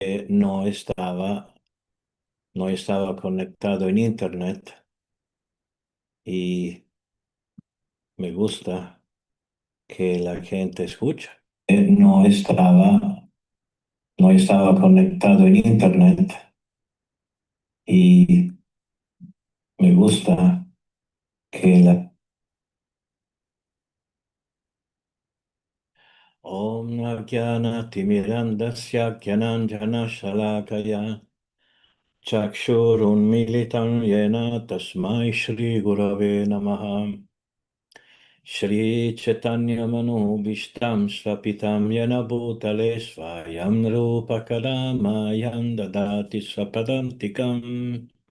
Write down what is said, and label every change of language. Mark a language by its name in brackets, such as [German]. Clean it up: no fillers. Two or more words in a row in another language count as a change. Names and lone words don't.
[Spanish] no estaba conectado en internet y me gusta que la gente escucha. No estaba conectado en internet y me gusta que la... [Sanskrit] ॐ अज्ञानतिमिरान्धस्य ज्ञानाञ्जनशलाकया चक्षुरुन्मीलितं येन तस्मै श्रीगुरवे नमः श्रीचैतन्यमनोऽभीष्टं स्थापितं येन भूतले स्वयं रूपः कदा मह्यं ददाति स्वपदान्तिकम्